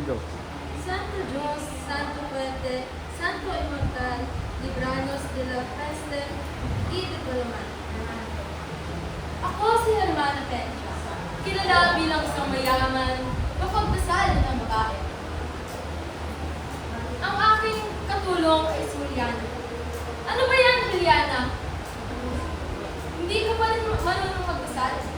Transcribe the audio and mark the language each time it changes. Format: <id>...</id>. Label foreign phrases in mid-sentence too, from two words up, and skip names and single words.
<en>Go.</en> <es>Santo Dios, Santo Fuerte, Santo Inmortal, libranos de la peste y de Palaman.</es> <tl>Ako si Hermana Petra, kilala bilang isang mayaman, mapagdasal ng babae. Ang aking katulong ay si Juliana. Ano ba yan, Juliana? Hindi ka pa rin marunong magdasal?</tl>